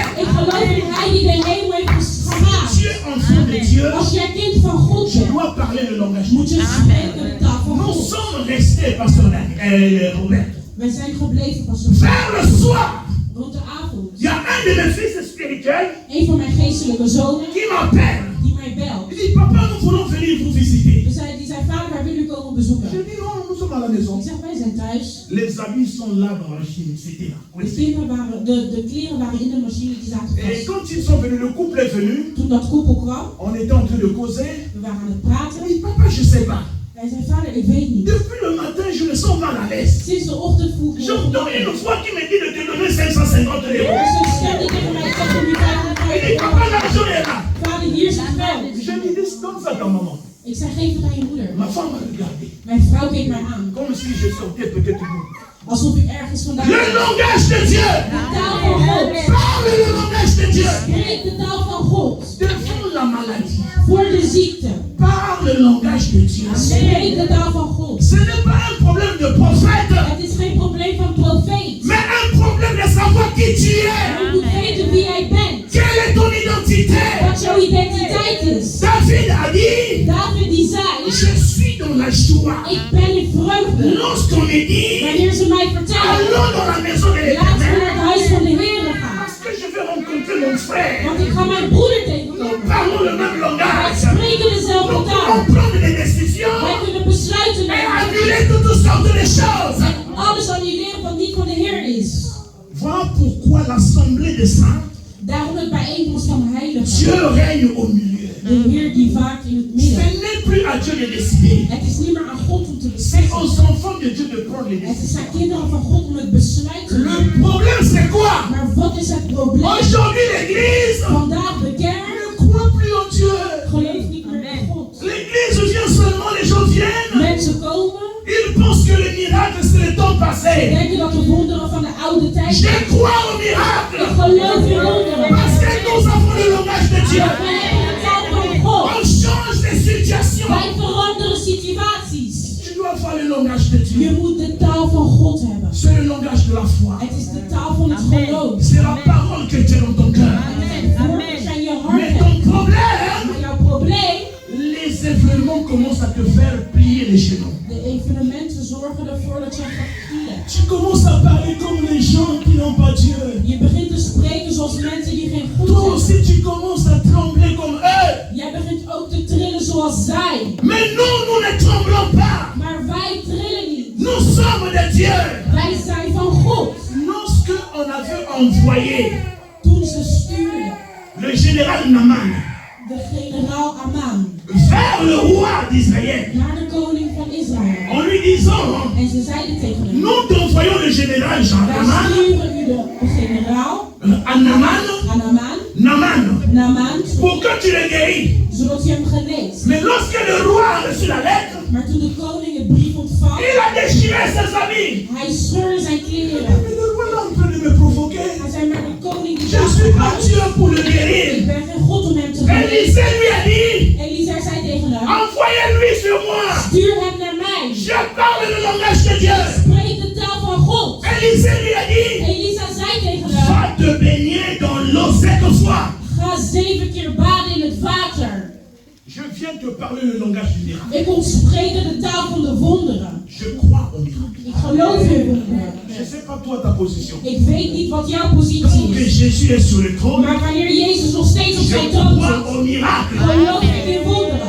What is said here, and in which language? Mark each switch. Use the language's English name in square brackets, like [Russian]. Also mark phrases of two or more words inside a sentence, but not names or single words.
[Dutch] Ik geloof in hij die de hemel heeft gemaakt. [French] Tu es enfant de Dieu. [Dutch] Als jij kind van God [French] Tu [Dutch] bent, [French] dois parler le langage de [Dutch] moet [French] Dieu. [Dutch] je spreken de taal van [French] Nous [Dutch] God. [French] sommes restés, pasteur Robert. [Dutch] Wij zijn gebleven pas zo [French] Vers le soir, [Dutch] rond de avond. [French] il y a un de mes fils spirituels [Dutch] Een van mijn geestelijke zonen [French] qui m'appelle. [Dutch] die mij belt. [French] Il dit, papa, nous voulons venir vous visiter. [Dutch] Die zei, vader, wij willen u komen bezoeken. [French] Je dis, non, nous sommes à la maison. [Dutch] Ik zeg, wij zijn thuis. [French] Les habits sont là dans la machine, c'était là. Oui. [Dutch] De kleren waren in de machine, die zaten [French] Et [Dutch] vast. [French] quand ils sont venus, le couple est venu, [Dutch] Toen dat koepel kwam, [French] on était en train de causer. [Dutch] we waren aan het [French] Il [Dutch] praten. [French] dit, papa, je sais pas. [Dutch] Hij zei, vader, ik weet niet. [French] Depuis le matin, je me sens mal à l'aise. [Dutch] Sinds de ochtend vroeg ik [French] J'entends une voix qui me dit de te donner 550 €. [Dutch] Er is een stem die tegen mij zegt om die [French] Il dit, [Dutch] 550 [French] papa, [Dutch] euro. [French] l'argent est là. [Dutch] Vader, hier is het geld. [French] Je lui dis, donne ça à ta maman. [Dutch] Ik zei, geef het aan je moeder. [French] Ma femme m'a regardé, [Dutch] Mijn vrouw keek mij aan. [French] comme si je sortais peut-être du monde. [Dutch] Alsof ik ergens vandaan [French] Le langage de Dieu. [Dutch] De taal van God. [French] Parle le langage de Dieu. [Dutch] Spreek de taal van God. [French] Devant la maladie. [Dutch] Voor de ziekte. [French] Parle le langage de Dieu. [Dutch] Spreek de taal van God. [French] Ce n'est pas un problème de prophète, [Dutch] Het is geen probleem van profeet. [French] mais un problème de savoir qui tu es. [Dutch] Je moet weten wie jij bent. [French] Quelle est ton identité? [Dutch] Wat jouw identiteit is. [French] David a dit, [Dutch] David die zei, [French] je suis dans la joie. [Dutch] ik ben in vreugde. [French] Lorsqu'on me dit, [Dutch] Wanneer ze mij vertellen, [French] allons dans la maison de [Dutch] laten we naar [French] l'Éternel, [Dutch] het huis van de Heer gaan. [French] parce que je vais rencontrer mon frère. [Dutch] Want ik ga mijn broeder [French] Nous [Dutch] tegenkomen. [French] parlons le même [Dutch] Wij [French] langage. [Dutch] spreken dezelfde [French] Nous [Dutch] taal. [French] pouvons prendre des décisions [Dutch] Wij kunnen besluiten [French] et [Dutch] nemen. [French] annuler toutes sortes de choses. [Dutch] En alles annuleren wat niet van de Heer is. [French] Voilà pourquoi l'assemblée des saints, [Dutch] Daarom het bijeenkomst van heiligen. [French] Dieu règne au milieu. [Dutch] De Heer die vaart in het [French] Ce [Dutch] midden. [French] n'est plus à Dieu de décider. [Dutch] Het is niet meer aan God om te [French] C'est [Dutch] beslissen. [French] aux enfants de Dieu de prendre les [Dutch] Het is [French] décisions. [Dutch] aan kinderen van God om het besluit te [French] Le [Dutch] nemen. [French] problème c'est quoi? [Dutch] Maar wat is het probleem? [French] Aujourd'hui l'église [Dutch] Vandaag de kerk [French] ne croit plus en Dieu. [Dutch] gelooft niet meer in God. [French] L'église vient seulement, les gens viennent. [Dutch] Mensen komen, [French] temps passé. [Dutch] Denken dat de wonderen van de oude tijd [French] Je [Dutch] zijn. [French] crois au [Dutch] Ik [French] miracle. [Dutch] geloof in wonderen. [French] Parce que nous avons le langage de Dieu. [Dutch] Wij hebben de taal van God. [French] On change les situations. [Dutch] Wij veranderen situaties. [French] Tu dois avoir le langage de [Dutch] Je [French] Dieu. [Dutch] moet de taal van God hebben. [French] C'est le langage de la foi. [Dutch] Het is de taal van het geloof. [French] C'est la parole que tu as dans ton cœur. [Dutch] Het woorden zijn je hart. [French] Mais ton problème, [Dutch] Maar jouw probleem, [French] les événements commencent à te faire plier les genoux. [Dutch] de evenementen zorgen ervoor dat je gaat knielen. [French] Tu commences à parler comme les gens qui n'ont pas Dieu. [Dutch] Je begint te spreken zoals mensen die geen God [French] Toi [Dutch] hebben. [French] aussi, tu commences à trembler comme eux. [Dutch] Jij begint ook te trillen zoals zij. [French] Mais nous ne tremblons pas. [Dutch] Maar wij trillen niet. [French] Nous sommes de Dieu. [Dutch] Wij zijn van God. [French] Lorsqu'on avait envoyé [Dutch] Toen ze stuurden [French] le général Naaman [Dutch] de generaal Aman [French] vers le roi d'Israël, [Dutch] naar de koning van Israël. [French] en lui disant, [Dutch] En ze zeiden tegen hem, [French] nous t'envoyons le général Jean [Dutch] wij [French] Naaman, [Dutch] sturen u de generaal [French] à Naaman, [Dutch] Naaman, [French] pour que tu le guéris. [Dutch] zodat je hem geneest. [French] Mais lorsque le roi a reçu la lettre, [Dutch] Maar toen de koning het brief ontvang, [French] il a déchiré ses habits. [Dutch] hij scheurde zijn kleren. [French] Mais le roi est en train de me provoquer. [Dutch] Hij zei, maar de koning die [French] Je suis pas Dieu pour le [Dutch] ik [French] guérir. [Dutch] ben geen God om hem te genezen. [French] Élisée lui a dit, [Dutch] Elisa zei tegen hem, [French] envoyez-lui sur moi. [Dutch] stuur hem naar mij. [French] Je parle le langage de Dieu. [Dutch] Spreek de taal van God. [French] Élisée lui a dit, [Dutch] Elisa zei tegen hem, [French] va te baigner dans l'eau 7 fois. [Dutch] ga 7 keer baden in het water. [French] Je viens te parler le langage du miracle. [Dutch] Ik kom spreken de taal van de wonderen. [French] Je crois au miracle. [Dutch] Ik geloof in wonderen. [French] Je ne sais pas toi ta position. [Dutch] Ik weet niet wat jouw positie [French] Tant que [Dutch] is. [French] Jésus est sur le trône, [Dutch] Maar wanneer Jezus nog steeds op [French] je [Dutch] zijn troon [French] crois [Dutch] zit, [French] au miracle. [Dutch] geloof ik in wonderen.